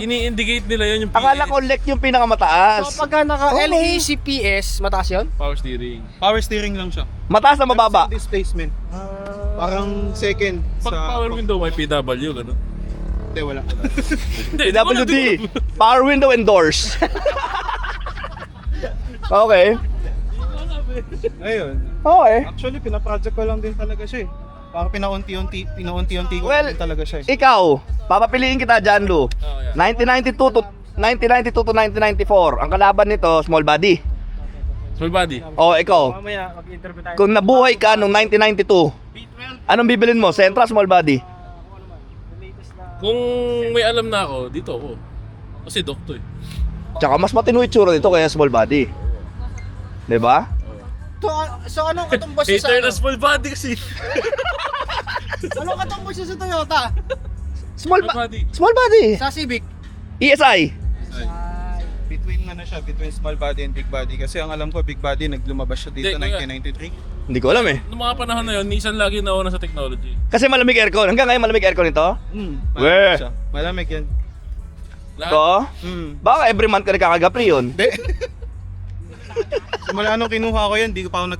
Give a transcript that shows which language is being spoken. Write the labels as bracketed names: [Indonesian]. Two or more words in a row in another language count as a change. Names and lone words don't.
[Filipino] Ini-indicate nila yun yung PS. Akala ko lek yung pinakamataas. So pagka naka-LEC PS, mataas yun? [English] Power steering. Power steering [Filipino] lang siya. Mataas na mababa. Sa displacement. Parang second Pag [English] power window [Filipino] may PW, gano'n. Hindi, wala. Hindi, PWD. [English] Power window and doors. [Filipino] Okay. Ayun. Okay. Actually, pinaproject ko lang din talaga siya eh. Parang pinaunti-unti ko Well, talaga siya. Ikaw, papapiliin kita dyan, Lu. 1992 to 1994. Ang kalaban nito, [English] small body. Small body. [Filipino] O, ikaw. Mamaya, mag-interview tayo. Kung nabuhay ka noong 1992, anong bibilin mo? [English] Sentra, small body? [Filipino] Kung may alam na ako, dito ako. Kasi doktor eh. Tsaka mas matino itsura nito kaya [English] small body. [Filipino] Diba? So anong katumbas niya sa Hater ano? na [English] small body [Filipino] kasi. Anong katumbas niya sa Toyota? [English] Small, Small body. small body. [Filipino] Sa Civic? ESI. [English] Between between small body and big body. [Filipino] Kasi ang alam ko, [English] big body, [Filipino] naglumabas siya dito Hindi, 1993. Hindi ko alam eh. Noong mga panahon na yun, Nissan lagi nauna sa technology. Kasi malamig aircon. Hanggang ngayon malamig aircon ito? Malamig Weh. siya. Malamig yan. Lahat. Ito? Mm. Baka [English] every month [Filipino] ka nagkakagapri yun. Hindi. Simula nung kinuha ko yan, di ko pa ako